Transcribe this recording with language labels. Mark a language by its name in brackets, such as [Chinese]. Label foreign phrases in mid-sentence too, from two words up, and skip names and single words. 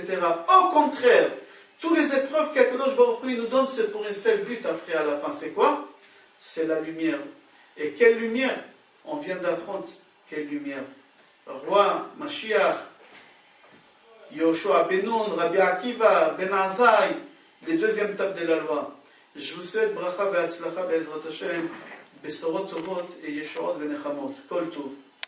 [French] Au contraire, toutes les épreuves qu'Akadosh Baruch Hu nous donne, c'est pour un seul but après à la fin. C'est quoi? C'est la lumière. Et quelle lumière? On vient d'apprendre quelle lumière. Roi, Mashiach, Yoshua Ben Nun, Rabbi Akiva, Ben Azai, les deuxièmes tables de la loi. Je vous souhaite [Hebrew] ברכה והצלחה בעזרת השם, בשורות טובות et ישועות ונחמות. כל טוב.